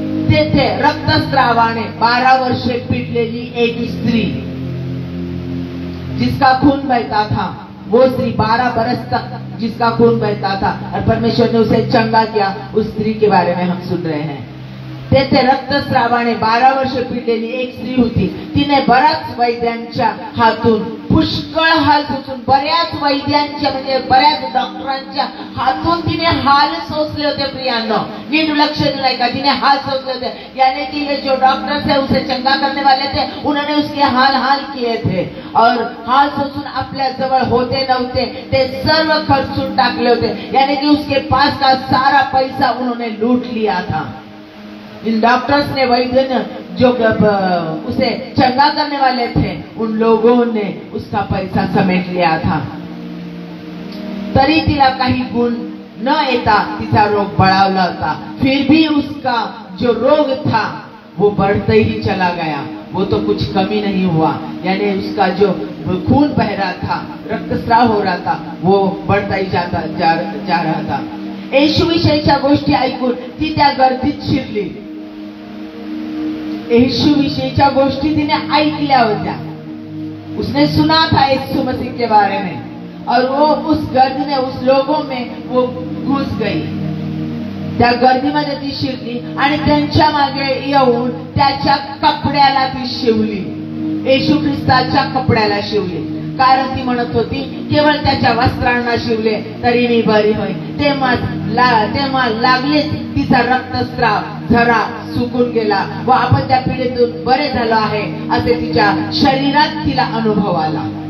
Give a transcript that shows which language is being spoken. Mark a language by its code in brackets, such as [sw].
[mr] तेथे रक्तस्रावाने 12 वर्षे पीडलेली एक स्त्री, [hi] जिसका खून बहता था, वो स्त्री 12 बरस तक जिसका खून बहता था, और परमेश्वर ने उसे चंगा किया. उस स्त्री के बारे में हम सुन रहे हैं. [mr] तेथे रक्तस्रावाने 12 वर्ष पीडलेली एक स्त्री होती. तिने बऱ्याच वैद्यांच्या हातून पुष्कळ हाल सोसून, बऱ्याच वैद्यांच्या म्हणजे बऱ्याच डॉक्टरांच्या हातून तिने हाल सोसले होते. प्रियांनो, नीट लक्ष दिया का, तिने हाल सोसले होते. [hi] यानी कि ये जो डॉक्टर थे उसे चंगा करने वाले थे, उन्होंने उसके हाल किए थे. [mr] और हाल सोसून आपल्या जवळ होते नव्हते ते सर्व खर्चून टाकले होते. [hi] यानी कि उसके पास का सारा पैसा उन्होंने लूट लिया था. इन डॉक्टर्स ने, वैद्य ने, जो उसे चंगा करने वाले थे, उन लोगों ने उसका पैसा समेट लिया था. [mr] तरी तिला काही गुण न येता तिचा रोग बळावला होता. [hi] फिर भी उसका जो रोग था वो बढ़ते ही चला गया, वो तो कुछ कमी नहीं हुआ. यानी उसका जो खून बह रहा था, रक्तस्राव हो रहा था, वो बढ़ता ही जा रहा था. [mr] येशूविषयीच्या गोष्टी ऐकून ती त्या गर्दीत शिरली. येशूविषयीच्या गोष्टी तिने ऐकल्या होत्या. [hi] उसने सुना था यीशु मसीह के बारे में, और वो उस गर्दी में, उस लोगों में वो घुस गई. [mr] त्या गर्दीमध्ये ती शिरली आणि त्यांच्या मागे येऊन त्याच्या कपड्याला ती शिवली. येशू ख्रिस्ताच्या कपड्याला शिवली. कारण ती म्हणत होती केवळ त्याच्या वस्त्रांना शिवले तरी मी बरी होईल. तेव्हा लागलेच तिचा रक्तस्राव झरा सुकून गेला व आपण त्या पीडेतून बरे झालो आहे असे तिच्या शरीरात तिला अनुभव आला.